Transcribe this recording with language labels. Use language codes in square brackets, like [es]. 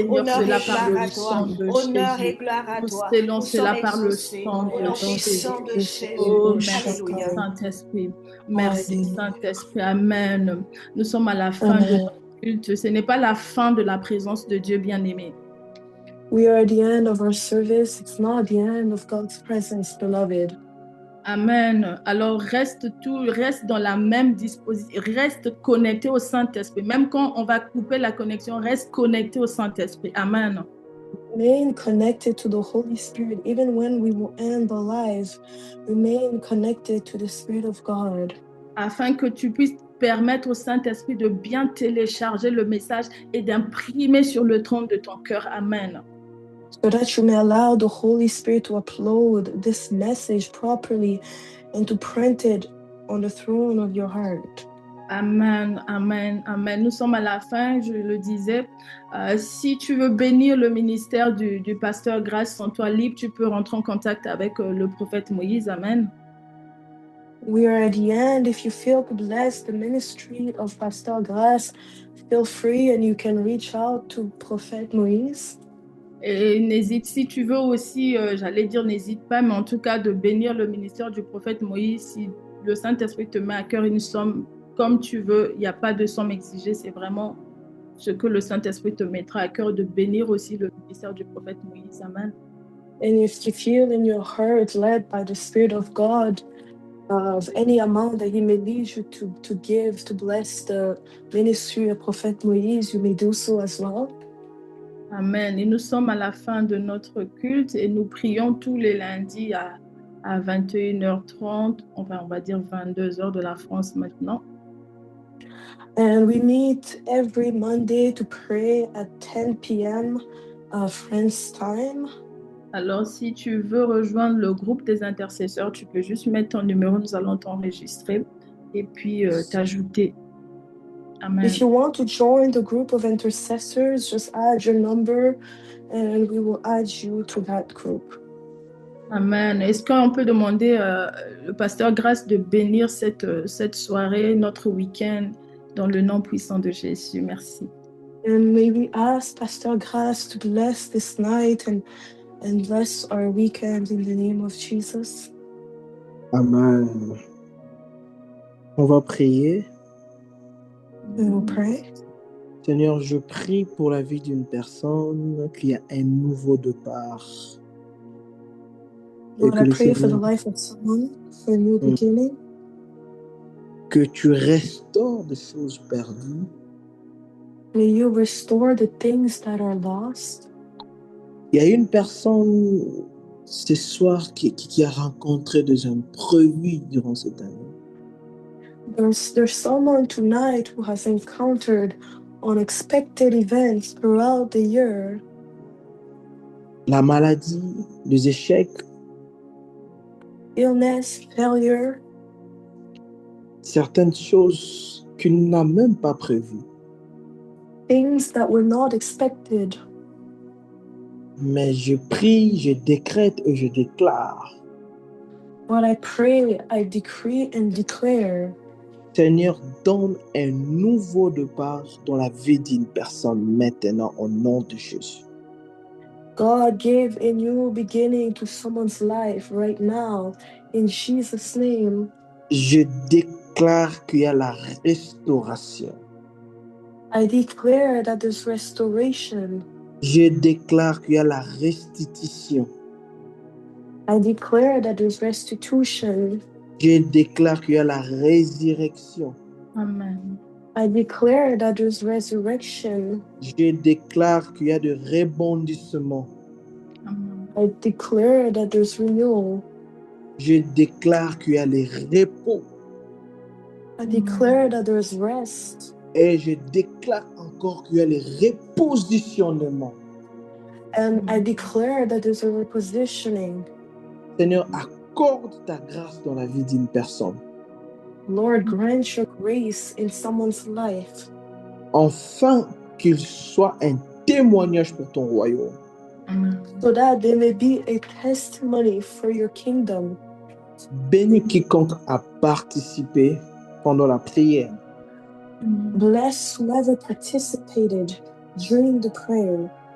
[fr] Honneur et gloire à toi. Honneur et gloire à toi. Nous sommes par le sang de Jésus. Puissant de Jésus. Oh, merci Saint-Esprit. Merci Saint-Esprit. Amen. Amen. Nous sommes à la fin de notre culte. Ce n'est pas la fin de la présence de Dieu bien-aimé. [en] We are at the end of our service. It's not the end of God's presence, beloved. Amen. [fr] Alors reste dans la même disposition, reste connecté au Saint-Esprit. Même quand on va couper la connexion, reste connecté au Saint-Esprit. Amen. [en] Remain connected to the Holy Spirit, even when we will end the lives. Remain connected to the Spirit of God. [fr] Afin que tu puisses permettre au Saint-Esprit de bien télécharger le message et d'imprimer sur le trône de ton cœur. Amen. [en] So that you may allow the Holy Spirit to upload this message properly and to print it on the throne of your heart. Amen, amen, amen. [fr] Nous sommes à la fin, je le disais. Si tu veux bénir le ministère du pasteur Grace, sens-toi libre, tu peux rentrer en contact avec le prophète Moïse. Amen. [en] We are at the end. If you feel to bless the ministry of Pastor Grace, feel free and you can reach out to Prophet Moïse. [fr] Et n'hésite, si tu veux aussi, j'allais dire n'hésite pas, mais en tout cas de bénir le ministère du prophète Moïse. Si le Saint-Esprit te met à cœur une somme, comme tu veux, il n'y a pas de somme exigée, c'est vraiment ce que le Saint-Esprit te mettra à cœur de bénir aussi le ministère du prophète Moïse. Amen. [en] And if you feel in your heart led by the Spirit of God of any amount that He may lead you to give to bless the ministry of Prophet Moïse, you may do so as well. [fr] Amen. Et nous sommes à la fin de notre culte et nous prions tous les lundis à 21h30, enfin on va dire 22h de la France maintenant. [en] And we meet every Monday to pray at 10 p.m. France time. [fr] Alors, si tu veux rejoindre le groupe des intercesseurs, tu peux juste mettre ton numéro, nous allons t'enregistrer et puis t'ajouter. Amen. [en] If you want to join the group of intercessors, just add your number and we will add you to that group. Amen. [fr] Est-ce qu'on peut demander le pasteur Grace de bénir cette soirée, notre week-end, dans le nom puissant de Jésus? Merci. [en] And may we ask Pastor Grace to bless this night and bless our weekend in the name of Jesus. [fr] Amen. On va prier. [en] We will pray. [fr] Seigneur, je prie pour la vie d'une personne qui a un nouveau départ. [en] Lord, I pray for the life of someone, for a new beginning. [fr] Que tu restaures des choses perdues. [en] May you restore the things that are lost. [fr] Il y a une personne ce soir qui a rencontré des imprévus durant cette année. [en] There's someone tonight who has encountered unexpected events throughout the year. [fr] La maladie, les échecs, [en] illness, failure, [fr] certaines choses qu'il n'a même pas prévues. [en] Things that were not expected. [fr] Mais je prie, je décrète et je déclare. [en] But I pray, I decree and declare. [fr] Seigneur, donne un nouveau départ dans la vie d'une personne maintenant au nom de Jésus. [en] God, give a new beginning to someone's life right now in Jesus' name. [fr] Je déclare qu'il y a la restauration. [en] I declare that there's restoration. [fr] Je déclare qu'il y a la restitution. [en] I declare that there's restitution. [fr] Je déclare qu'il y a la résurrection. Amen. [en] I declare that there's resurrection. [fr] Je déclare qu'il y a de rebondissement. Amen. [en] I declare that there's renewal. [fr] Je déclare qu'il y a le repos. [en] I declare that there's rest. [fr] Et je déclare encore qu'il y a le repositionnement. [en] And I declare that there's a repositioning. [fr] Seigneur, accorde ta grâce dans la vie d'une personne. [en] Lord, grant your grace in someone's life. [fr] Afin qu'il soit un témoignage pour ton royaume. Amen. [en] So that there may be a testimony for your kingdom. [fr] Bénis quiconque a participé pendant la prière. [en] Bless whoever participated during the prayer.